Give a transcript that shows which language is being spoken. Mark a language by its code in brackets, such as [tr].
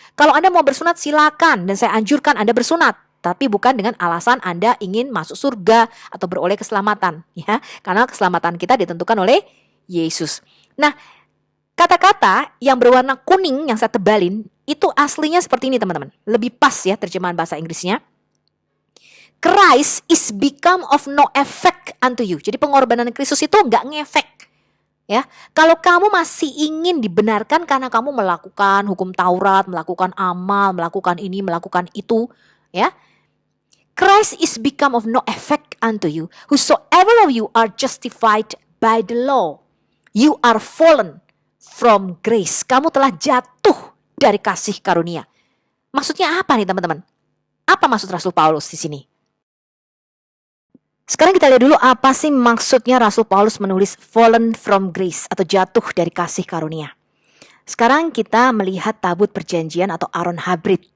[id] Kalau Anda mau bersunat silakan, dan saya anjurkan Anda bersunat. Tapi bukan dengan alasan Anda ingin masuk surga atau beroleh keselamatan. Ya, karena keselamatan kita ditentukan oleh Yesus. Nah, kata-kata yang berwarna kuning yang saya tebalin itu aslinya seperti ini, teman-teman. Lebih pas ya terjemahan bahasa Inggrisnya. [en] Christ is become of no effect unto you. [id] Jadi pengorbanan Kristus itu nggak ngefek. Ya, kalau kamu masih ingin dibenarkan karena kamu melakukan hukum Taurat, melakukan amal, melakukan ini, melakukan itu, ya. [en] Christ is become of no effect unto you. Whosoever of you are justified by the law, you are fallen from grace. [id] Kamu telah jatuh dari kasih karunia. Maksudnya apa nih, teman-teman? Apa maksud Rasul Paulus di sini? Sekarang kita lihat dulu apa sih maksudnya Rasul Paulus menulis [en] fallen from grace [id] atau jatuh dari kasih karunia. Sekarang kita melihat tabut perjanjian atau Aron Habrit.